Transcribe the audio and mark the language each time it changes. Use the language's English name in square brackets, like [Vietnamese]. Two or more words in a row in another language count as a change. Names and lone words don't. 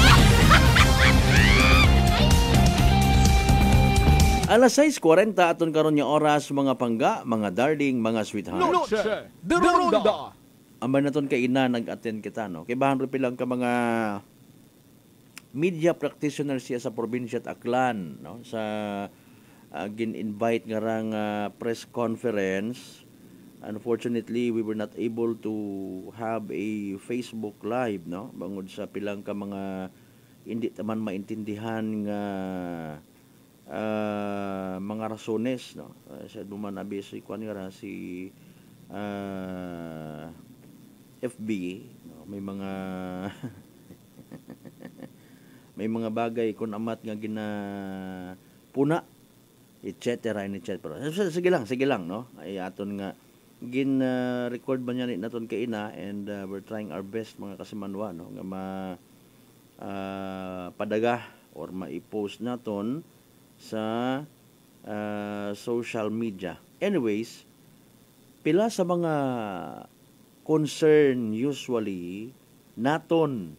[Hiligaynon] Alas 6:40 aton karon nga oras, mga pangga, mga darling, mga sweetheart. Amban naton kay ina nag-attend kita, no. Kay bahan lang ka mga [English] media practitioners [Hiligaynon] siya sa probinsya at Aklan, no, sa gin-invite nga rang [English] press conference. Unfortunately, we were not able to have a Facebook live, [Hiligaynon] no, bangod sa pilang ka mga hindi taman maintindihan nga mga rasones, no. Sa duman abi si kuan nga si FB, no, may mga may mga bagay kun amat nga gina puna, etc. Sige lang, no. Ay aton nga gin record ba niya naton kay ina, [English] and we're trying our best, [Hiligaynon] mga kasimanwa, no, nga padaga or ma-post naton sa [English] social media. [Hiligaynon] Anyways, pila sa mga concern usually naton